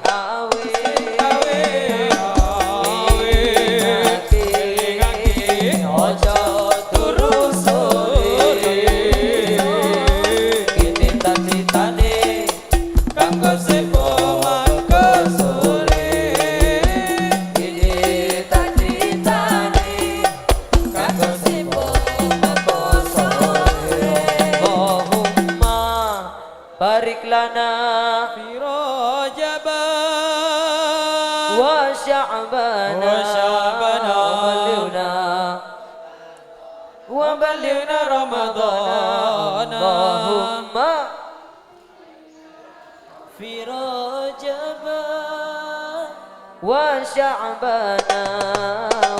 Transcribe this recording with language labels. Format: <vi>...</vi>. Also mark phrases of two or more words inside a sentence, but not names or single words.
<jv>ojo turu sore kene cita-citane kanggo sepo mangko sore kene cita-citane kanggo sepo mangko sore</jv> <ar>اللهم بارك لنا في رجب وشعبان وبلغنا رمضان اللهم في رجب وشعبان</ar>